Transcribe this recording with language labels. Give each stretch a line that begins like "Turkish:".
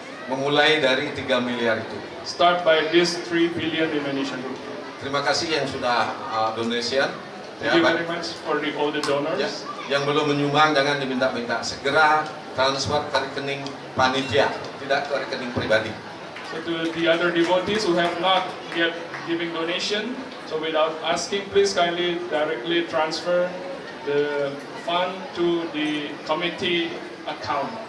Indonesian: Memulai dari 3 miliar itu.
English: Start by this 3 billion Indonesian rupiah.
Indonesian: Terima kasih yang sudah donation.
English: Thank you very much for all the donors.
Indonesian: Ya, yang belum menyumbang jangan diminta-minta, segera transfer ke rekening panitia, tidak ke rekening pribadi.
English: So to the other devotees who have not yet giving donation, so without asking, please kindly directly transfer the fund to the committee account.